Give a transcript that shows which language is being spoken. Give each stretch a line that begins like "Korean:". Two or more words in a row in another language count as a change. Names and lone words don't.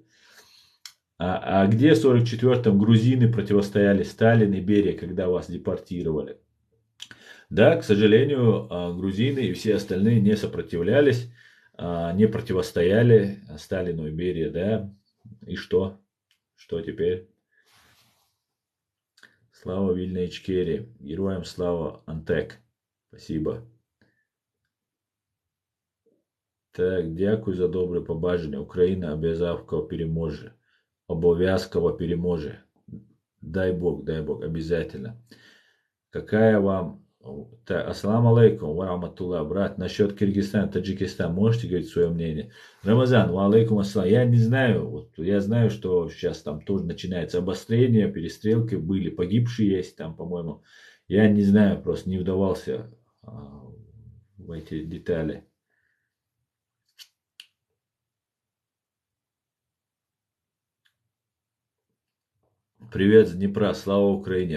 Russian: А где в 44-м грузины противостояли Сталин и Берия, когда вас депортировали? Да, к сожалению, грузины и все остальные не сопротивлялись, не противостояли Сталину и Берии, да. И что? Что теперь?
Ukrainian: Слава вільній Ічкерії.
Russian: Героям слава, Антек. Спасибо.
Ukrainian: Так, дякую за добре побажання. Україна обов'язково переможе. Обов'язково переможе.
Russian: дай Бог, обязательно. Какая вам...
Arabic: السلام عليكم ورحمة الله,
Russian: брат. Насчет Киргизстана, Таджикистана, можете говорить свое мнение? Рамазан,
Arabic: وعليكم السلام.
Russian: Я не знаю, вот, я знаю, что сейчас там тоже начинается обострение, перестрелки были, погибшие есть там, по-моему. Я не знаю, просто не вдавался в эти детали. Привет с Днепра, слава Украине.